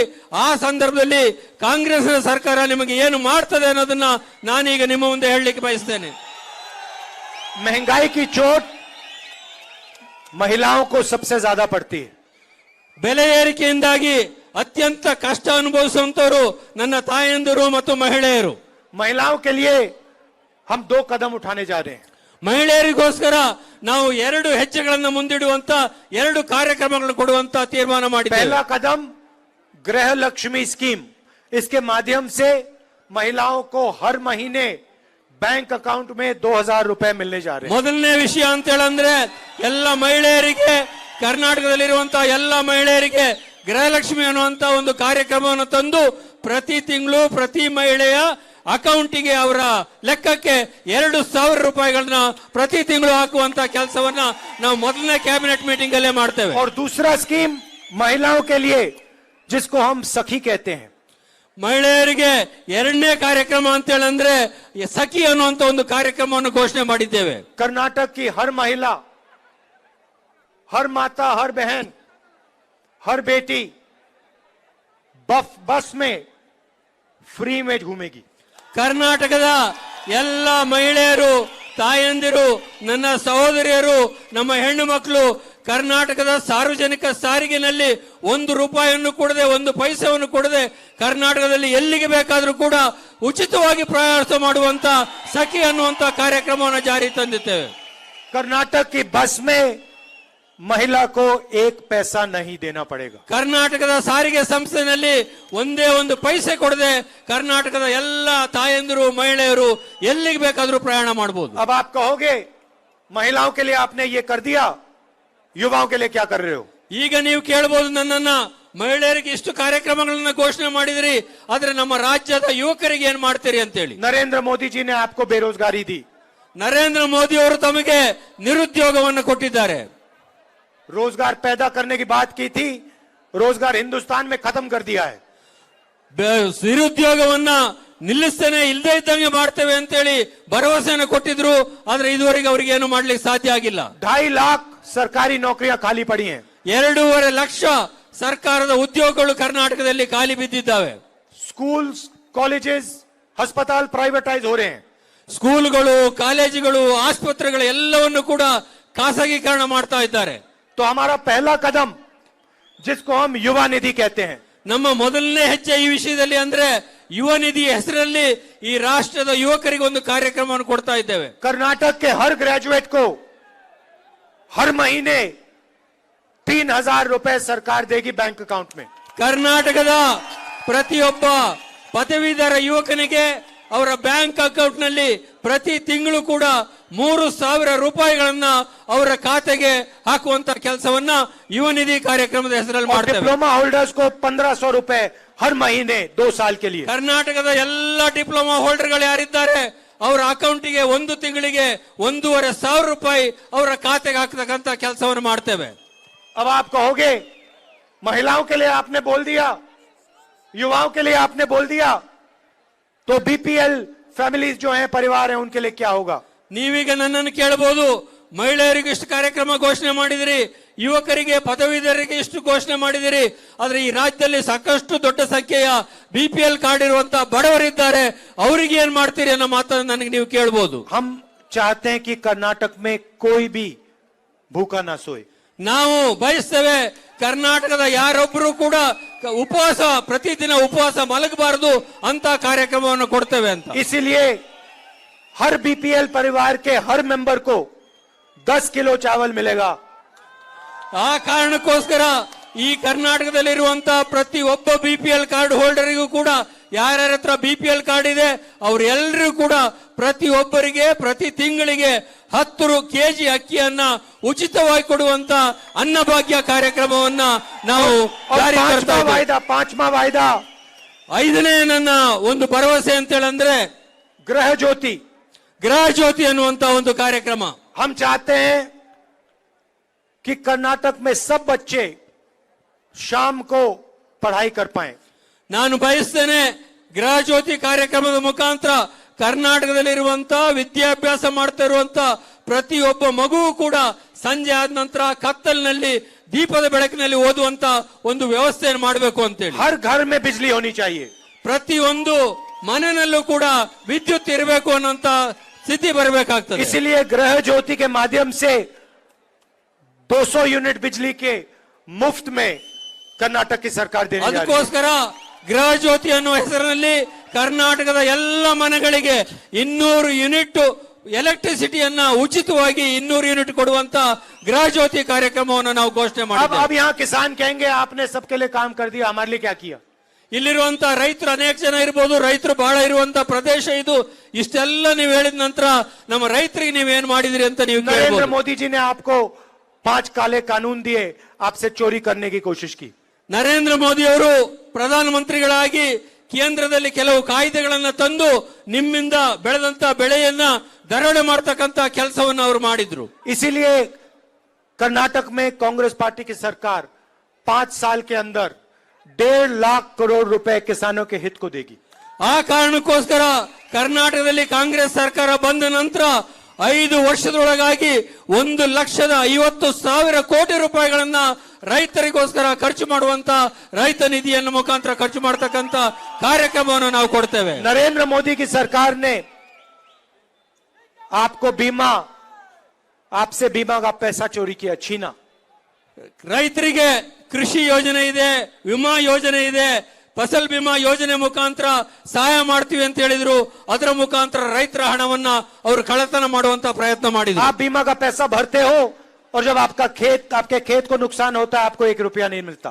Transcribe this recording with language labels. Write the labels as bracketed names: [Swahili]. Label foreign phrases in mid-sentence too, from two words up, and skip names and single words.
[Kannada] ಆ ಸಂದರ್ಭದಲ್ಲಿ ಕಾಂಗ್ರೆಸ್ ಸರ್ಕಾರ ನಿಮಗೆ ಏನು ಮಾಡ್ತದೆ ಅನ್ನೋದನ್ನ ನಾನೀಗ ನಿಮ್ಮ ಮುಂದೆ ಹೇಳಲಿಕ್ಕೆ ಬಯಸ್ತೇನೆ. [Hindi] महंगाई की चोट महिलाओं को सबसे ज्यादा पड़ती है. [Kannada] ಬೆಲೆ ಏರಿಕೆಯಿಂದಾಗಿ ಅತ್ಯಂತ ಕಷ್ಟ ಅನುಭವಿಸುವಂತವರು ನನ್ನ ತಾಯಂದಿರು ಮತ್ತು ಮಹಿಳೆಯರು. [Hindi] महिलाओं के लिए हम 2 कदम उठाने जा रहे हैं. [Kannada] ಮಹಿಳೆಯರಿಗೋಸ್ಕರ ನಾವು 2 ಹೆಜ್ಜೆಗಳನ್ನು ಮುಂದಿಡುವಂತ 2 ಕಾರ್ಯಕ್ರಮಗಳನ್ನು ಕೊಡುವಂತ ತೀರ್ಮಾನ ಮಾಡಿದ್ದೇವೆ. [Hindi] पहला कदम गृह लक्ष्मी स्कीम. इसके माध्यम से महिलाओं को हर महीने [English] bank account [Hindi] में 2000 रुपए मिलने जा रहे हैं. [Kannada] ಮೊದಲನೇ ವಿಷಯ ಅಂತ ಹೇಳಂದ್ರೆ ಎಲ್ಲ ಮಹಿಳೆಯರಿಗೆ, ಕರ್ನಾಟಕದಲ್ಲಿರುವಂತಹ ಎಲ್ಲ ಮಹಿಳೆಯರಿಗೆ ಗೃಹಲಕ್ಷ್ಮಿ ಅನ್ನುವಂತ ಒಂದು ಕಾರ್ಯಕ್ರಮವನ್ನು ತಂದು ಪ್ರತಿ ತಿಂಗಳು ಪ್ರತಿ ಮಹಿಳೆಯ ಅಕೌಂಟಿಗೆ ಅವರ ಲೆಕ್ಕಕ್ಕೆ 2000 ರೂಪಾಯಿಗಳನ್ನ ಪ್ರತಿ ತಿಂಗಳು ಹಾಕುವಂತ ಕೆಲಸವನ್ನ ನಾವು ಮೊದಲನೇ [English] cabinet meeting [Kannada] ಅಲ್ಲೇ ಮಾಡ್ತೇವೆ. [Hindi] और दूसरा स्कीम महिलाओं के लिए जिसको हम सखी कहते हैं. [Kannada] ಮಹಿಳೆಯರಿಗೆ 2ನೇ ಕಾರ್ಯಕ್ರಮ ಅಂತ ಹೇಳಂದ್ರೆ ಸಖಿ ಅನ್ನುವಂತ ಒಂದು ಕಾರ್ಯಕ್ರಮವನ್ನು ಘೋಷಣೆ ಮಾಡಿದ್ದೇವೆ. [Hindi] कर्नाटक की हर महिला, हर माता, हर बहन, हर बेटी बस में फ्री में घूमेगी. [Kannada] ಕರ್ನಾಟಕದ ಎಲ್ಲ ಮಹಿಳೆಯರು, ತಾಯಂದಿರು, ನನ್ನ ಸಹೋದರಿಯರು, ನಮ್ಮ ಹೆಣ್ಣು ಮಕ್ಕಳು ಕರ್ನಾಟಕದ ಸಾರ್ವಜನಿಕ ಸಾರಿಗೆನಲ್ಲಿ 1 ರೂಪಾಯಿಯನ್ನು ಕೊಡದೆ, 1 ಪೈಸೆಯನ್ನು ಕೊಡದೆ ಕರ್ನಾಟಕದಲ್ಲಿ ಎಲ್ಲಿಗೆ ಬೇಕಾದರೂ ಕೂಡ ಉಚಿತವಾಗಿ ಪ್ರಯಾಣ ಮಾಡುವಂತ ಸಖಿ ಅನ್ನುವಂತ ಕಾರ್ಯಕ್ರಮವನ್ನು ಜಾರಿ ತಂದಿದ್ದೇವೆ. [Hindi] कर्नाटक की बस में महिला को 1 पैसा नहीं देना पड़ेगा. [Kannada] ಕರ್ನಾಟಕದ ಸಾರಿಗೆ ಸಂಸ್ಥೆಯಲ್ಲಿ ಒಂದೇ 1 ಪೈಸೆ ಕೊಡದೆ ಕರ್ನಾಟಕದ ಎಲ್ಲ ತಾಯಂದಿರು, ಮಹಿಳೆಯರು ಎಲ್ಲಿಗೆ ಬೇಕಾದರೂ ಪ್ರಯಾಣ ಮಾಡಬಹುದು. [Hindi] अब आप कहोगे महिलाओं के लिए आपने ये कर दिया, युवाओं के लिए क्या कर रहे हो? [Kannada] ಈಗ ನೀವು ಕೇಳಬಹುದು ನನ್ನನ್ನ, ಮಹಿಳೆಯರಿಗೆ ಇಷ್ಟು ಕಾರ್ಯಕ್ರಮಗಳನ್ನ ಘೋಷಣೆ ಮಾಡಿದ್ರಿ, ಆದ್ರೆ ನಮ್ಮ ರಾಜ್ಯದ ಯುವಕರಿಗೆ ಏನ್ ಮಾಡ್ತೀರಿ ಅಂತ ಹೇಳಿ. [Hindi] नरेंद्र मोदी जी ने आपको बेरोजगारी दी. [Kannada] ನರೇಂದ್ರ ಮೋದಿ ಅವರು ತಮಗೆ ನಿರುದ್ಯೋಗವನ್ನು ಕೊಟ್ಟಿದ್ದಾರೆ. [Hindi] रोजगार पैदा करने की बात की थी, रोजगार हिंदुस्तान में खत्म कर दिया है. [Kannada] ನಿರುದ್ಯೋಗವನ್ನ ನಿಲ್ಲಿಸ್ತೇನೆ, ಇಲ್ಲದೆ ಇದ್ದಂಗೆ ಮಾಡ್ತೇವೆ ಅಂತೇಳಿ ಭರವಸೆಯನ್ನು ಕೊಟ್ಟಿದ್ರು, ಆದ್ರೆ ಇದುವರೆಗೆ ಅವರಿಗೆ ಏನು ಮಾಡ್ಲಿಕ್ಕೆ ಸಾಧ್ಯ ಆಗಿಲ್ಲ. [Hindi] 2.5 लाख सरकारी नौकरियां खाली पड़ी हैं. [Kannada] 2.5 ಲಕ್ಷ ಸರ್ಕಾರದ ಉದ್ಯೋಗಗಳು ಕರ್ನಾಟಕದಲ್ಲಿ ಖಾಲಿ ಬಿದ್ದಿದ್ದಾವೆ. [Hindi] स्कूल, कॉलेजेस, अस्पताल प्राइवेटाइज हो रहे हैं. [Kannada] ಸ್ಕೂಲ್ಗಳು, ಕಾಲೇಜುಗಳು, ಆಸ್ಪತ್ರೆಗಳು ಎಲ್ಲವನ್ನು ಕೂಡ ಖಾಸಗೀಕರಣ ಮಾಡ್ತಾ ಇದ್ದಾರೆ. [Hindi] तो हमारा पहला कदम, जिसको हम युवा निधि कहते हैं, [Kannada] ನಮ್ಮ ಮೊದಲನೇ ಹೆಜ್ಜೆ ಈ ವಿಷಯದಲ್ಲಿ ಅಂದ್ರೆ ಯುವ ನಿಧಿ ಹೆಸರಲ್ಲಿ ಈ ರಾಷ್ಟ್ರದ ಯುವಕರಿಗೆ ಒಂದು ಕಾರ್ಯಕ್ರಮವನ್ನು ಕೊಡ್ತಾ ಇದ್ದೇವೆ. [Hindi] कर्नाटक के हर ग्रेजुएट को हर महीने 3000 रुपए सरकार देगी [English] bank account [Hindi] में. [Kannada] ಕರ್ನಾಟಕದ ಪ್ರತಿಯೊಬ್ಬ ಪದವೀಧರ ಯುವಕನಿಗೆ ಅವರ [English] bank account [Kannada] ನಲ್ಲಿ ಪ್ರತಿ ತಿಂಗಳು ಕೂಡ 3000 ರೂಪಾಯಿಗಳನ್ನ ಅವರ ಖಾತೆಗೆ ಹಾಕುವಂತ ಕೆಲಸವನ್ನ ಯುವ ನಿಧಿ ಕಾರ್ಯಕ್ರಮದ ಹೆಸರಲ್ಲಿ ಮಾಡ್ತೇವೆ. [English] diploma holders [Hindi] को 1500 रुपए हर महीने 2 साल के लिए. [Kannada] ಕರ್ನಾಟಕದ ಎಲ್ಲ [English] diploma holders [Kannada] ಯಾರಿದ್ದಾರೆ ಅವರ ಅಕೌಂಟಿಗೆ 1 ತಿಂಗಳಿಗೆ 1500 ರೂಪಾಯಿ ಅವರ ಖಾತೆಗೆ ಹಾಕತಕ್ಕಂತ ಕೆಲಸವನ್ನು ಮಾಡ್ತೇವೆ. [Hindi] अब आप कहोगे महिलाओं के लिए आपने बोल दिया, युवाओं के लिए आपने बोल दिया, तो [English] BPL families [Hindi] जो हैं, परिवार हैं, उनके लिए क्या होगा? [Kannada] ನೀವೀಗ ನನ್ನನ್ನು ಕೇಳಬಹುದು, ಮಹಿಳೆಯರಿಗೆ ಇಷ್ಟು ಕಾರ್ಯಕ್ರಮ ಘೋಷಣೆ ಮಾಡಿದಿರಿ, ಯುವಕರಿಗೆ ಪದವೀಧರರಿಗೆ ಇಷ್ಟು ಘೋಷಣೆ ಮಾಡಿದಿರಿ, ಆದ್ರೆ ಈ ರಾಜ್ಯದಲ್ಲಿ ಸಾಕಷ್ಟು ದೊಡ್ಡ ಸಂಖ್ಯೆಯ [English] BPL card [Kannada] ಇರುವಂತ ಬಡವರಿದ್ದಾರೆ, ಅವರಿಗೆ ಏನ್ ಮಾಡ್ತೀರಿ ಅನ್ನೋ ಮಾತನ್ನು ನನಗೆ ನೀವು ಕೇಳಬಹುದು. [Hindi] हम चाहते हैं कि कर्नाटक में कोई भी भूखा ना सोए. [Kannada] ನಾವು ಬಯಸ್ತೇವೆ ಕರ್ನಾಟಕದ ಯಾರೊಬ್ಬರು ಕೂಡ ಉಪವಾಸ, ಪ್ರತಿದಿನ ಉಪವಾಸ ಮಲಗಬಾರದು ಅಂತ ಕಾರ್ಯಕ್ರಮವನ್ನು ಕೊಡ್ತೇವೆ ಅಂತ. [Hindi] इसीलिए हर बीपीएल परिवार के हर मेंबर को 10 किलो चावल मिलेगा. [Kannada] ಆ ಕಾರಣಕ್ಕೋಸ್ಕರ ಈ ಕರ್ನಾಟಕದಲ್ಲಿರುವಂತಹ ಪ್ರತಿ ಒಬ್ಬ [English] BPL card holder [Kannada] ಕೂಡ, ಯಾರ್ಯಾರ ಹತ್ರ [English] BPL card [Kannada] ಇದೆ ಅವರೆಲ್ಲರೂ ಕೂಡ ಪ್ರತಿ ಒಬ್ಬರಿಗೆ ಪ್ರತಿ ತಿಂಗಳಿಗೆ 10 ಕೆಜಿ ಅಕ್ಕಿಯನ್ನ ಉಚಿತವಾಗಿ ಕೊಡುವಂತ ಅನ್ನಭಾಗ್ಯ ಕಾರ್ಯಕ್ರಮವನ್ನ ನಾವು ಜಾರಿ ತರ್ತಾ ಇದ್ದೇವೆ. [Hindi] 5वां वायदा, [Kannada] 5ನೇ ನನ್ನ ಒಂದು ಭರವಸೆ ಅಂತ ಹೇಳಂದ್ರೆ [Hindi] गृह ज्योति. [Kannada] ಗೃಹ ಜ್ಯೋತಿ ಅನ್ನುವಂತ ಒಂದು ಕಾರ್ಯಕ್ರಮ. [Hindi] हम चाहते हैं कि कर्नाटक में सब बच्चे शाम को पढ़ाई कर पाएं. [Kannada] ನಾನು ಬಯಸ್ತೇನೆ ಗೃಹ ಜ್ಯೋತಿ ಕಾರ್ಯಕ್ರಮದ ಮುಖಾಂತರ ಕರ್ನಾಟಕದಲ್ಲಿರುವಂತಹ ವಿದ್ಯಾಭ್ಯಾಸ ಮಾಡ್ತಾ ಇರುವಂತ ಪ್ರತಿಯೊಬ್ಬ ಮಗುವು ಕೂಡ ಸಂಜೆ ಆದ ನಂತರ ಕತ್ತಲಿನಲ್ಲಿ ದೀಪದ ಬೆಳಕಿನಲ್ಲಿ ಓದುವಂತ ಒಂದು ವ್ಯವಸ್ಥೆಯನ್ನು ಮಾಡಬೇಕು ಅಂತೇಳಿ. [Hindi] हर घर में बिजली होनी चाहिए. [Kannada] ಪ್ರತಿಯೊಂದು ಮನೆಯಲ್ಲೂ ಕೂಡ ವಿದ್ಯುತ್ ಇರಬೇಕು ಅನ್ನೋಂತ ಸ್ಥಿತಿ ಬರಬೇಕಾಗ್ತದೆ. [Hindi] इसलिए गृह ज्योति के माध्यम से 200 यूनिट बिजली के मुफ्त में कर्नाटक की सरकार देने जा रही है. [Kannada] ಅದಕ್ಕೋಸ್ಕರ ಗೃಹ ಜ್ಯೋತಿ ಅನ್ನುವ ಹೆಸರಿನಲ್ಲಿ ಕರ್ನಾಟಕದ ಎಲ್ಲ ಮನೆಗಳಿಗೆ 200 [English] unit electricity [Kannada] ಉಚಿತವಾಗಿ 200 ಯೂನಿಟ್ ಕೊಡುವಂತ ಗೃಹ ಜ್ಯೋತಿ ಕಾರ್ಯಕ್ರಮವನ್ನು ನಾವು ಘೋಷಣೆ ಮಾಡಿದ್ದೇವೆ. [Hindi] अब यहाँ किसान कहेंगे आपने सबके लिए काम कर दिया, हमारे लिए क्या किया? [Kannada] ಇಲ್ಲಿರುವಂತ ರೈತರು ಅನೇಕ ಜನ ಇರಬಹುದು, ರೈತರು ಬಹಳ ಇರುವಂತ ಪ್ರದೇಶ ಇದು. ಇಷ್ಟೆಲ್ಲ ನೀವು ಹೇಳಿದ ನಂತರ ನಮ್ಮ ರೈತರಿಗೆ ನೀವೇನ್ ಮಾಡಿದ್ರಿ ಅಂತ ನೀವು नरेंद्र ಕೇಳಬಹುದು. [Hindi] मोदी जी ने आपको 5 काले कानून दिए, आपसे चोरी करने की कोशिश की. [Kannada] ನರೇಂದ್ರ ಮೋದಿ ಅವರು ಪ್ರಧಾನಮಂತ್ರಿಗಳಾಗಿ ಕೇಂದ್ರದಲ್ಲಿ ಕೆಲವು ಕಾಯ್ದೆಗಳನ್ನ ತಂದು ನಿಮ್ಮಿಂದ ಬೆಳೆದಂತ ಬೆಳೆಯನ್ನ ದರೋಡೆ ಮಾಡತಕ್ಕಂತ ಕೆಲಸವನ್ನು ಅವರು ಮಾಡಿದ್ರು. [Hindi] इसीलिए कर्नाटक में कांग्रेस पार्टी की सरकार 5 साल के अंदर 1.5 लाख करोड़ रुपए किसानों के हित को देगी. [Kannada] ಆ ಕಾರಣಕ್ಕೋಸ್ಕರ ಕರ್ನಾಟಕದಲ್ಲಿ ಕಾಂಗ್ರೆಸ್ ಸರ್ಕಾರ ಬಂದ ನಂತರ 5 ವರ್ಷದೊಳಗಾಗಿ 1,50,000 ಕೋಟಿ ರೂಪಾಯಿಗಳನ್ನ ರೈತರಿಗೋಸ್ಕರ ಖರ್ಚು ಮಾಡುವಂತ ರೈತ ನಿಧಿಯನ್ನು ಮುಖಾಂತರ ಖರ್ಚು ಮಾಡತಕ್ಕಂತ ಕಾರ್ಯಕ್ರಮವನ್ನು ನಾವು ಕೊಡ್ತೇವೆ. [Hindi] नरेंद्र मोदी की सरकार ने आपको बीमा, आपसे बीमा का पैसा चोरी किया, छीना. [Kannada] ರೈತರಿಗೆ ಕೃಷಿ ಯೋಜನೆ ಇದೆ, ವಿಮಾ ಯೋಜನೆ ಇದೆ, ಫಸಲ್ ಬಿಮಾ ಯೋಜನೆ ಮುಖಾಂತರ ಸಹಾಯ ಮಾಡ್ತೀವಿ ಅಂತ ಹೇಳಿದ್ರು. ಅದರ ಮುಖಾಂತರ ರೈತರ ಹಣವನ್ನ ಅವರು ಕಳ್ಳತನ ಮಾಡುವಂತ ಪ್ರಯತ್ನ ಮಾಡಿದ್ರು. [Hindi] आप बीमा का पैसा भरते हो और जब आपके खेत को नुकसान होता है आपको 1 रुपया नहीं मिलता.